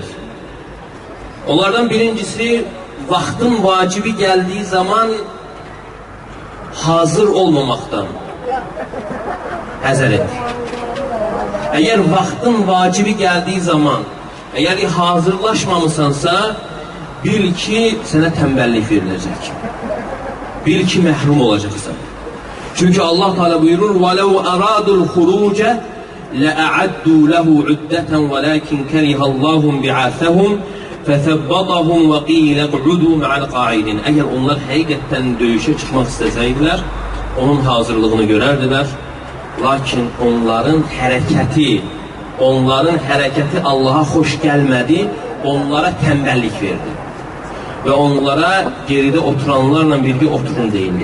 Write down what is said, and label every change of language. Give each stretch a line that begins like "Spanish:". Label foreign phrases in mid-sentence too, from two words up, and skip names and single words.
Azerbaijani: Onlardan birincisi, vaxtın vacibi gəldiği zaman hazır olmamaktan həzər et. Əgər vaxtın vacibi gəldiği zaman, əgər hazırlaşmamısansa, bil ki, sənə tənbəllik veriləcək. Bil ki, məhrum olacaqsan. Çünki Allah Teala buyurur,
Arabic: وَلَوْ أَرَادُوا الْخُرُوجَ لَأَعَدُّوا لَهُ عُدَّةً وَلَكِنْ كَرِهَ اللّٰهُ بِعَاثَهُمْ فَثَبَّطَهُمْ وَقِيلَ قُعُدُوا مَعَ الْقَاعِدِينَ.
Azerbaijani: Əgər onlar həqiqətən döyüşə çıxmaq istəsəydilər, onun hazırlığını görərdilər. Lakin onların hərəkəti Allaha xoş gəlmədi, onlara tənbəllik verdi. Və onlara geridə oturanlarla birgə oturun deyildi.